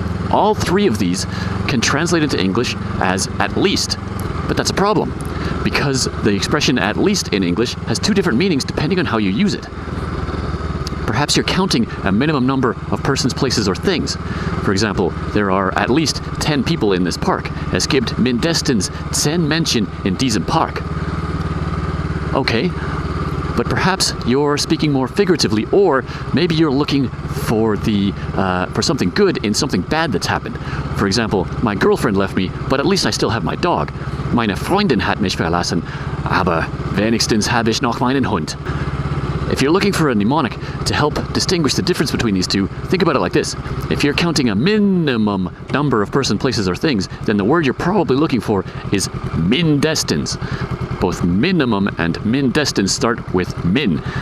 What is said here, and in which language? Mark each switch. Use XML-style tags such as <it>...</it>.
<en>All 3 of these can translate into English as at least, but that's a problem, because the expression at least in English has 2 different meanings depending on how you use it. Perhaps you're counting a minimum number of persons, places, or things. For example, there are at least 10 people in this park.</en> <de>Es gibt mindestens 10 Menschen in diesem Park.</de> <en>Okay, but perhaps you're speaking more figuratively, or maybe you're looking for something good in something bad that's happened. For example, my girlfriend left me, but at least I still have my dog.</en> <de>Meine Freundin hat mich verlassen, aber wenigstens habe ich noch meinen Hund.</de> <en>If you're looking for a mnemonic to help distinguish the difference between these 2, think about it like this. If you're counting a minimum number of person, places, or things, then the word you're probably looking for is mindestens. Both minimum and mindestens start with min.</en>